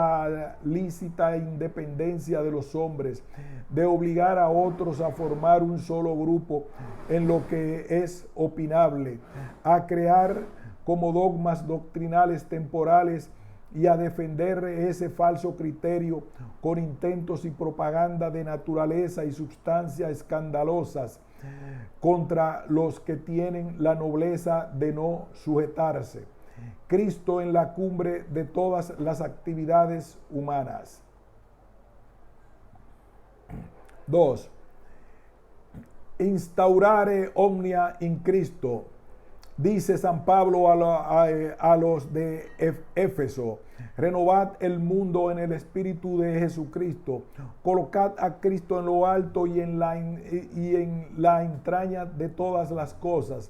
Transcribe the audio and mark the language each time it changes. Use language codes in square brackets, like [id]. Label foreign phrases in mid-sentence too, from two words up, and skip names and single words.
[es] la lícita independencia de los hombres, de obligar a otros a formar un solo grupo en lo que es opinable, a crear como dogmas doctrinales temporales y a defender ese falso criterio con intentos y propaganda de naturaleza y sustancia escandalosas contra los que tienen la nobleza de no sujetarse. Cristo en la cumbre de todas las actividades humanas. 2. [la] Instaurare omnia in Cristo. [es] Dice San Pablo a los de Éfeso: renovad el mundo en el espíritu de Jesucristo, colocad a Cristo en lo alto y en la entraña de todas las cosas.